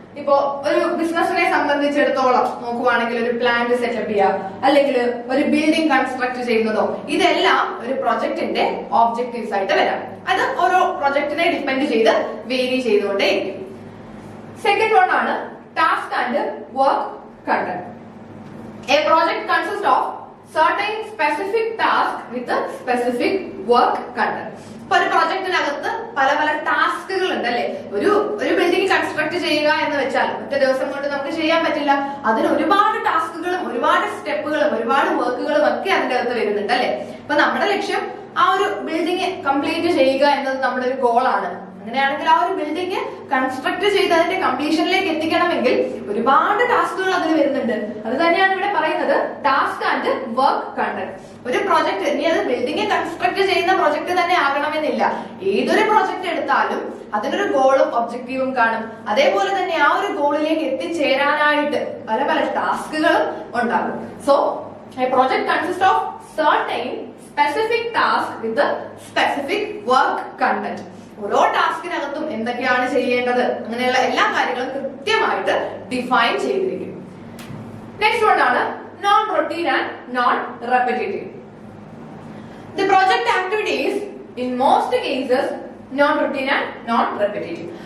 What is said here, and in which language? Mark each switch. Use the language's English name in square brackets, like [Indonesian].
[Malayalam] ഇപ്പോ ഒരു ബിസിനസിനെ സംബന്ധിച്ചിടത്തോളം നോക്കുവാണെങ്കിൽ ഒരു പ്ലാന്റ് സെറ്റപ്പ് ചെയ്യുക, അല്ലെങ്കിൽ ഒരു ബിൽഡിംഗ് കൺസ്ട്രക്ട് ചെയ്യുന്നതോ, ഇതെല്ലാം ഒരു പ്രൊജക്ടിന്റെ ഓബ്ജക്റ്റീവ്സ് ആയിട്ട് വരാം. അത് ഓരോ പ്രൊജക്ടിനെ ഡിപ്പെൻഡ് ചെയ്ത് വേരി ചെയ്തുകൊണ്ടേയിരിക്കും. സെക്കൻഡ് വൺ ആണ് task and work content. [English] A project consist of certain specific task with a specific work content. [Malayalam] ഇപ്പൊ ഒരു പ്രൊജക്ടിനകത്ത് പല പല ടാസ്കുകൾ ഉണ്ട് അല്ലെ. ഒരു ബിൽഡിംഗ് കൺസ്ട്രക്ട് ചെയ്യുക എന്ന് വെച്ചാൽ ഒറ്റ ദിവസം കൊണ്ട് നമുക്ക് ചെയ്യാൻ പറ്റില്ല. അതിന് ഒരുപാട് ടാസ്കുകളും ഒരുപാട് സ്റ്റെപ്പുകളും ഒരുപാട് വർക്കുകളും ഒക്കെ അതിന്റെ അകത്ത് വരുന്നുണ്ട് അല്ലെ. അപ്പൊ നമ്മുടെ ലക്ഷ്യം ആ ഒരു ബിൽഡിംഗ് കംപ്ലീറ്റ് ചെയ്യുക എന്നത് നമ്മുടെ ഒരു ഗോളാണ്. അങ്ങനെയാണെങ്കിൽ ആ ഒരു ബിൽഡിംഗ് കൺസ്ട്രക്ട് ചെയ്ത് അതിന്റെ കംപ്ലീഷനിലേക്ക് എത്തിക്കണമെങ്കിൽ ഒരുപാട് ടാസ്കുകൾ അതിൽ വരുന്നുണ്ട്. അത് തന്നെയാണ് ഇവിടെ പറയുന്നത് ടാസ്ക് ആൻഡ് വർക്ക് കണ്ടന്റ്. ഒരു പ്രൊജക്ട്, ഇനി അത് ബിൽഡിംഗ് കൺസ്ട്രക്ട് ചെയ്യുന്ന പ്രൊജക്ട് തന്നെ ആകണമെന്നില്ല. ഏതൊരു പ്രൊജക്ട് എടുത്താലും അതിനൊരു ഗോളും ഒബ്ജക്റ്റീവും കാണും. അതേപോലെ തന്നെ ആ ഒരു ഗോളിലേക്ക് എത്തിച്ചേരാനായിട്ട് പല പല ടാസ്കുകളും ഉണ്ടാകും. [English] So a project consist of certain specific task with a specific work content. [Malayalam] ഓരോ ടാസ്കിനകത്തും എന്തൊക്കെയാണ് ചെയ്യേണ്ടത് അങ്ങനെയുള്ള എല്ലാ കാര്യങ്ങളും കൃത്യമായിട്ട് ഡിഫൈൻ ചെയ്തിരിക്കും. നെക്സ്റ്റ് വൺ ആണ് non routine and non repetitive. [English] The project activities in most cases non routine and non repetitive.